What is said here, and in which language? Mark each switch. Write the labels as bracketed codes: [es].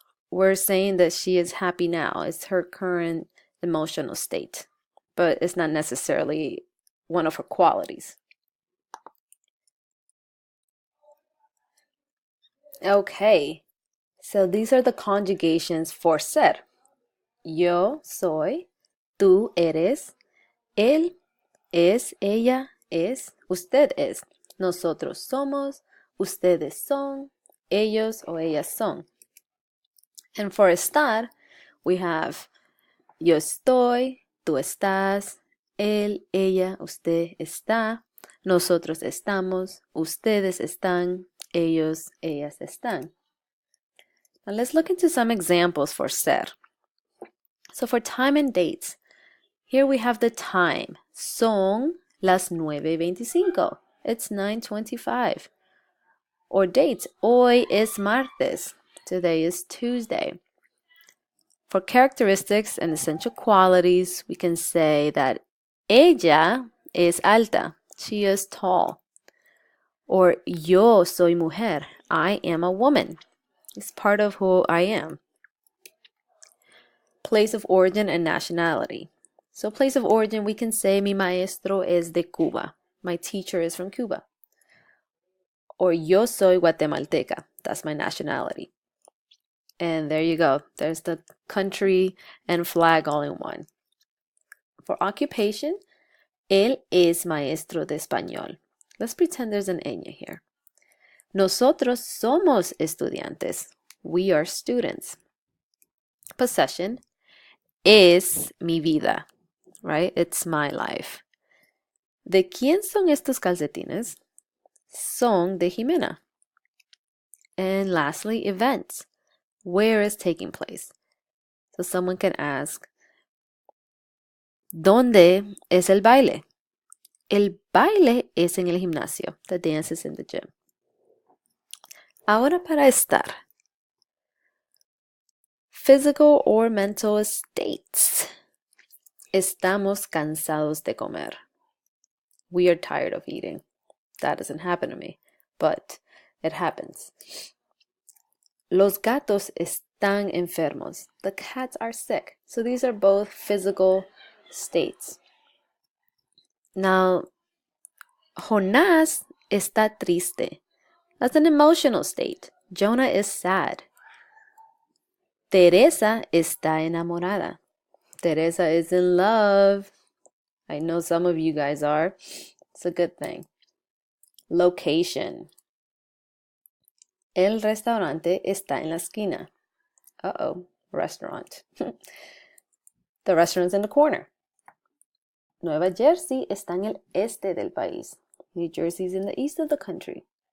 [en] We're saying that she is happy now. It's her current emotional state, but it's not necessarily one of her qualities. Okay, so these are the conjugations for ser. [es] Yo soy, tú eres, él es, ella es, usted es, nosotros somos, ustedes son, ellos o ellas son. [en] And for [es] estar, [en] we have [es] yo estoy, tú estás, él, ella, usted está, nosotros estamos, ustedes están, ellos, ellas están. [en] Now let's look into some examples for ser. So for time and dates, here we have the time. [es] Son las 9:25. [en] It's 9:25. Or dates. [es] Hoy es martes. [en] Today is Tuesday. For characteristics and essential qualities, we can say that [es] ella es alta. [en] She is tall. Or [es] yo soy mujer. [en] I am a woman. It's part of who I am. Place of origin and nationality. So place of origin, we can say [es] mi maestro es de Cuba. [en] My teacher is from Cuba. Or [es] yo soy guatemalteca. [en] That's my nationality. And there you go. There's the country and flag all in one. For occupation, [es] él es maestro de español. [en] Let's pretend there's an ñ here. [es] Nosotros somos estudiantes. [en] We are students. [es] Possession es mi vida, right? [en] It's my life. [es] ¿De quién son estos calcetines? Son de Jimena. [en] And lastly, events. Where is taking place? So someone can ask, [es] ¿dónde es el baile? El baile es en el gimnasio. [en] The dance is in the gym. [es] Ahora para estar. [en] Physical or mental states. [es] Estamos cansados de comer. [en] We are tired of eating. That doesn't happen to me, but it happens. [es] Los gatos están enfermos. [en] The cats are sick. So these are both physical states. Now, [es] Jonás está triste. [en] That's an emotional state. Jonah is sad. [es] Teresa está enamorada. [en] Teresa is in love. I know some of you guys are. It's a good thing. Location. [es] El restaurante está en la esquina. [en] Uh-oh, restaurant. The restaurant's in the corner. [es] Nueva Jersey está en el este del país. [en] New Jersey's in the east of the country.